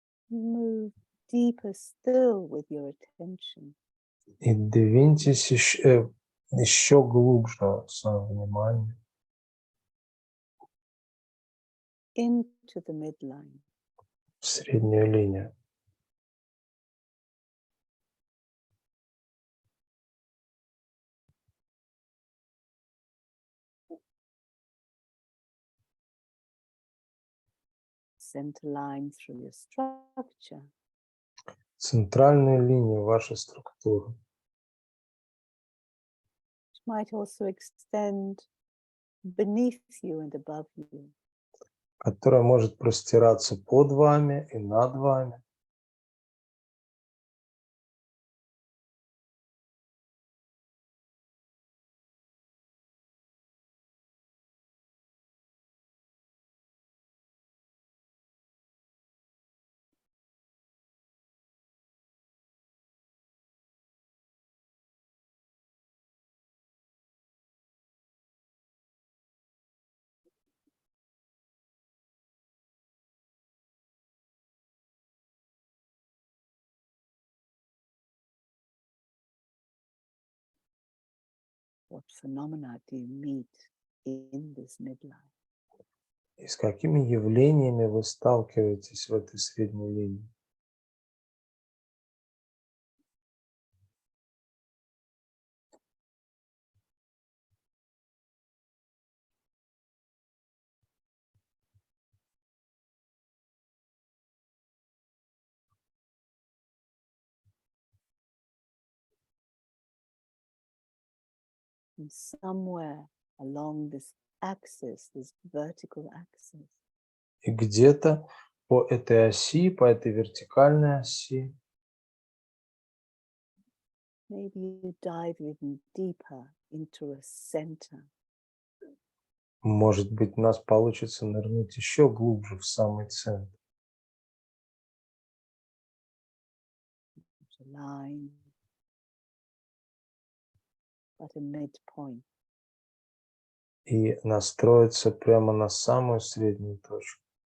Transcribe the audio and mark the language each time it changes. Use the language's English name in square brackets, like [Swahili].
[English] Move deeper still with your attention. [Russian] И двиньтесь еще глубже в своем внимании [English] Into the midline. [Russian] в среднюю линию. [English] Center line through your structure. [Russian] Центральную линию вашей структуры, [English] Which might also extend beneath you and above you. [Russian] которая может простираться под вами и над вами. [English] What phenomena do you meet in this midline? [Russian] И с какими явлениями вы сталкиваетесь в этой средней линии? [English] And somewhere along this axis, this vertical axis, [Russian] И где-то по этой оси, по этой вертикальной оси, [English] maybe you dive even deeper into a center. [Russian] может быть, у нас получится нырнуть еще глубже в самый центр. [English] A line, but a midpoint. [Russian] И настроиться прямо на самую среднюю точку.